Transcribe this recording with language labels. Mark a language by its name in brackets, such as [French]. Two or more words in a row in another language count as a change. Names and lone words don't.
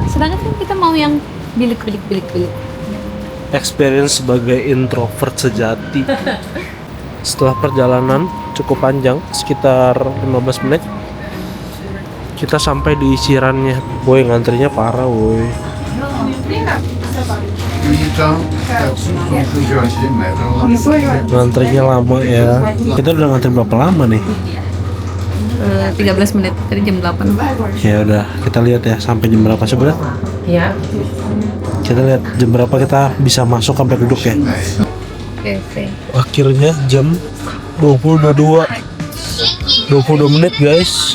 [Indonesian] Sedangkan kan kita mau yang bilik. Experience sebagai introvert sejati. Setelah perjalanan cukup panjang, sekitar 15 menit, kita sampai di Ichirannya. Boy, ngantrinya parah, woy. [Japanese] いいじゃんその空気はしないだろう [Indonesian] Ngantrinya lama ya. Kita udah ngantri berapa lama nih? 13 menit, tadi jam 8. Ya udah, kita lihat ya sampai jam berapa sebenarnya. Ya. Kita lihat jam berapa kita bisa masuk sampai duduk ya. Oke. Akhirnya jam 22 menit guys.